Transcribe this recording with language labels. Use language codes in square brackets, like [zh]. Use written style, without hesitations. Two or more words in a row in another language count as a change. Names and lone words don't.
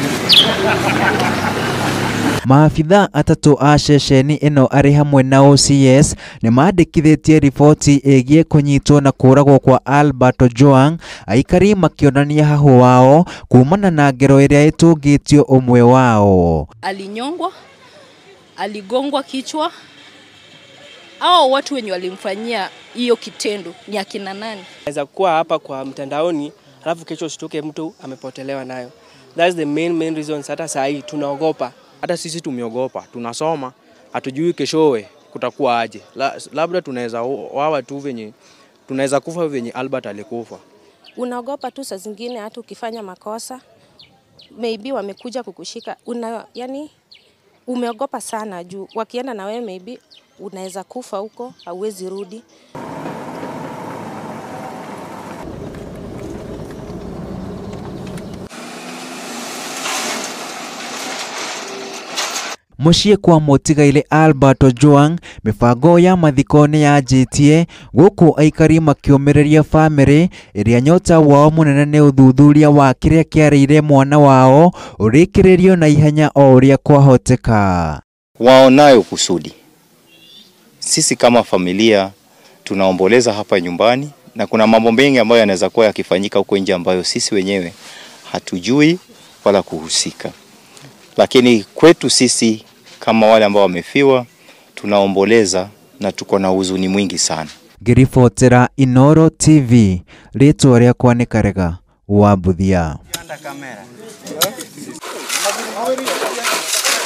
[ki] Maabitha atatũ a ceceni ĩno arĩ hamwe na OCS nĩ mandĩkithĩtie riboti ĩgiĩ kũnyitwo na kũragwo kwa Albert Ojwang, aikari makionania hahũ wao kumana na ngero ĩrĩa ĩtũngĩtio ũmwe wao. [sw] Alinyongwa, aligongwa kichwa. Hao watu wenye walimfanyia hiyo kitendo ni akina nani? Naweza kuwa hapa kwa mtandaoni alafu kesho usitoke mtu amepotelewa nayo. [en] That's the main reason [sw] hata saa hii tunaogopa. Hata sisi tumeogopa, tunasoma, hatujui keshowe kutakuwa aje. Labda tunaweza wawa tu venye, tunaweza kufa venye Albert alikufa. Unaogopa tu saa zingine hata ukifanya makosa, maybe wamekuja kukushika, yani umeogopa sana juu wakienda na wewe maybe unaweza kufa huko, hauwezi rudi. [ki] Muciĩ kwa mũtigairĩ Albert Ojwang, mibango ya mathiko nĩ yanjĩtie gũkũ aikari makĩũmĩrĩria famĩlĩ ĩrĩa nyota wao mũnene nĩ ũthuthuria wa kĩrĩa kĩarĩire mwana wao ũrĩkĩrĩrio na ihenya o ũrĩa kwahoteka. [sw] Waonayo kusudi. Sisi kama familia tunaomboleza hapa nyumbani na kuna mambo mengi ambayo yanaweza kuwa yakifanyika huko nje ambayo sisi wenyewe hatujui wala kuhusika. Lakini kwetu sisi kama wale ambao wamefiwa tunaomboleza na tuko na huzuni mwingi sana. [ki] Ngĩribotera Inooro TV, rĩtwa rĩakwa nĩ Karega wa Buthia.